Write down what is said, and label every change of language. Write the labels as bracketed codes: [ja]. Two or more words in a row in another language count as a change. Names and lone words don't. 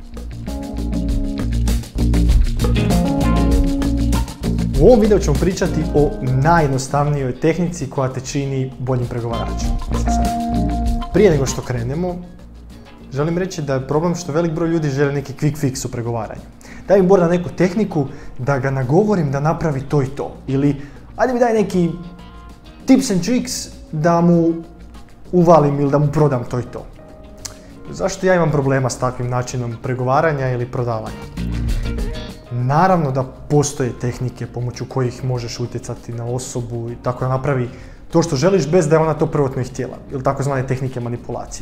[hr] U ovom videu ćemo pričati o najjednostavnijoj tehnici koja te čini boljim pregovaračem. Prije nego što krenemo, želim reći da je problem što velik broj ljudi žele neki [en] quick fix [hr] u pregovaranju. Daj mi Borna neku tehniku da ga nagovorim da napravi to i to. Ili ajde mi daj neki [en] tips and tricks [hr] da mu uvalim ili da mu prodam to i to. Zašto ja imam problema s takvim načinom pregovaranja ili prodavanja? Naravno da postoje tehnike pomoću kojih možeš utjecati na osobu i tako da napravi to što želiš bez da je ona to prvotno i htjela, ili takozvane tehnike manipulacije.